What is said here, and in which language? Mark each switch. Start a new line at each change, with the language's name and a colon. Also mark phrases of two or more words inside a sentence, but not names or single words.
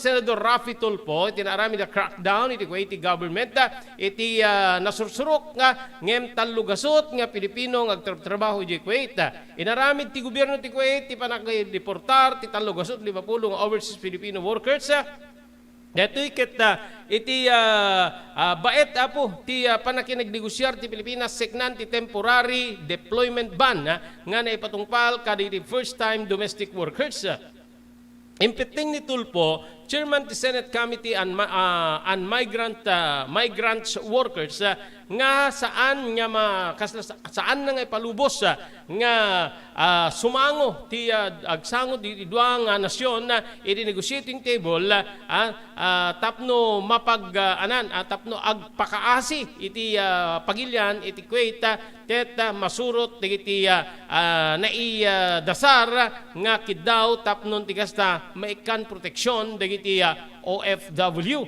Iloko: Senador Rafi Tulfo tinarami da crackdown iti Kuwaiti government iti nasursurok nga ngem talugasot nga Pilipino nga agtrabaho di Kuwait inaramid ti gobyerno ti Kuwait ti panag-deportar ti talugasot 50 nga
English: overseas Filipino workers
Iloko: dito iti baet apo ti panakinagnegosyar ti Pilipinas seknan ti
English: temporary deployment ban
Iloko: nga naipatungpal kada iti
English: first time domestic workers.
Iloko: Impiting ni Tulfo Chairman ti Senate Committee on Migrants Workers nga saan nga saan na nga ipalubos nga sumango ti agsango di duwa nga nasyon iti
English: negotiating table
Iloko: tapno tapno agpakaasi iti pagilyan iti Kuwait tet masurot iti dasar nga kiddaw tapnon tigasta maikan proteksyon dagiti OFW.